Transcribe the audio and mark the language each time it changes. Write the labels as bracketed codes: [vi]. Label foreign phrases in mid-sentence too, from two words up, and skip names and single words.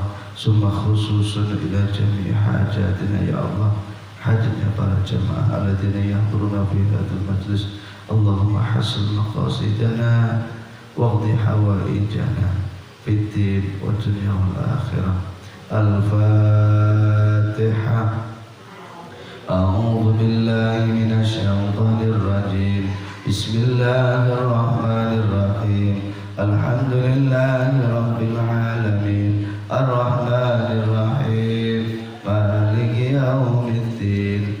[ar] ثم خصوصا إلى جميع حاجاتنا يا الله, [id] hajatnya para jamaah [ar] الذين يحضرون في هذا المجلس. اللهم حصل مقاصدنا واقض حوائجنا في الدين والدنيا والآخرة. Al-Fatihah. أعوذ بالله من الشيطان الرجيم. بسم الله الرحمن الرحيم. الحمد لله رب العالمين. الرحمن الرحيم. مالك يوم الدين.